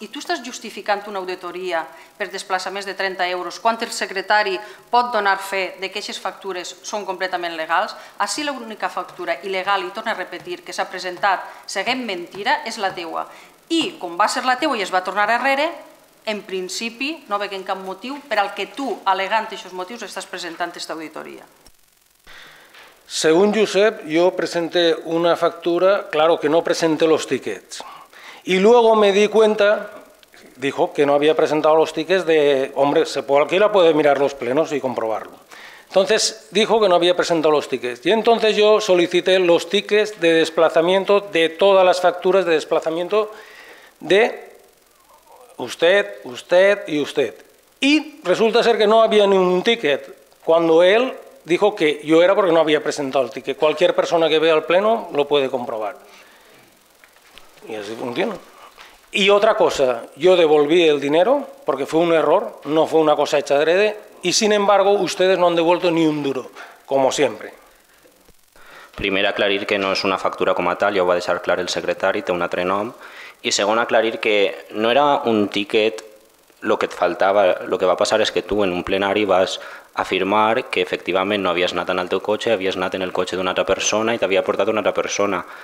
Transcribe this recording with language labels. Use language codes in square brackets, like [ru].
[ca] I tu estàs justificant una auditoria per desplaçaments de 30 euros quan el secretari pot donar fe que aquestes factures són completament legals. Així l'única factura il·legal, i torno a repetir, que s'ha presentat seguint mentira, és la teua. I, com va ser la teua i es va tornar arrere, en principi no veiem cap motiu per al que tu, alegant aquests motius, estàs presentant aquesta auditoria. [es] Según Josep, yo presenté una factura, claro que no presenté los tickets. Y luego me di cuenta, dijo que no había presentado los tickets de, hombre, cualquiera puede mirar los plenos y comprobarlo. Entonces dijo que no había presentado los tickets. Y entonces yo solicité los tickets de desplazamiento de todas las facturas de desplazamiento de usted, usted y usted. Y resulta ser que no había ni un ticket cuando él dijo que yo era porque no había presentado el ticket. Cualquier persona que vea el pleno lo puede comprobar. Y así funciona. Y otra cosa, yo devolví el dinero porque fue un error, no fue una cosa hecha adrede, y sin embargo ustedes no han devuelto ni un duro, como siempre. [ca] Primer, aclarir que no és una factura com a tal, ja ho va deixar clar el secretari, té un altre nom. I segon, aclarir que no era un tiquet el que et faltava. El que va passar és que tu en un plenari vas afirmar que efectivament no havies anat en el teu cotxe, havies anat en el cotxe d'una altra persona i t'havia portat una altra persona.